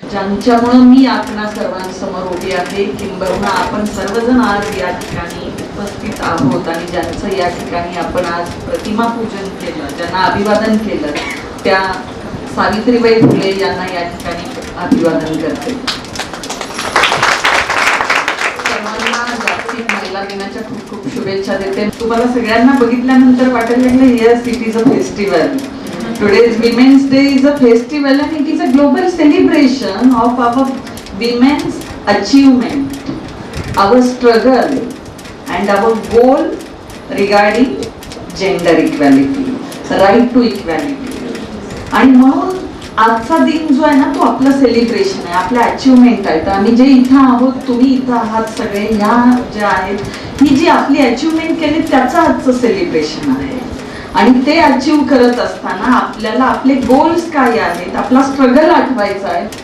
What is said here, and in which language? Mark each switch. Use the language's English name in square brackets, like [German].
[Marathi] ज्यांच्यामुळे मी आपणा सर्वांसमोर उभी आहे, किंबहुना आपण सर्वजण आज या ठिकाणी उपस्थित आहोत आणि ज्यांचं या ठिकाणी आपण आज प्रतिमा पूजन केलं, ज्यांना अभिवादन केलं, त्या सावित्रीबाई फुले यांना या ठिकाणी अभिवादन करते. जागतिक महिला दिनाच्या खूप खूप शुभेच्छा देते. तुम्हाला सगळ्यांना बघितल्यानंतर वाटायला लागलं [English] Yes it is a festival. Today's Women's Day is a festival and it is a global celebration of our women's achievement, our struggle and our goal regarding gender equality, right to equality. [Marathi] आणि म्हणून आजचा दिन जो आहे ना तो आपला celebration आहे, आपला अचिव्हमेंट आहे. तर आम्ही जे इथं आहोत, तुम्ही इथं आहात सगळे, ह्या ज्या आहेत, ही जी आपली अचिव्हमेंट केली त्याचं आजचं सेलिब्रेशन आहे. आणि ते अचीव करत असताना आपल्याला आपले गोल्स काय आहेत, आपला स्ट्रगल आठवायचा आहे.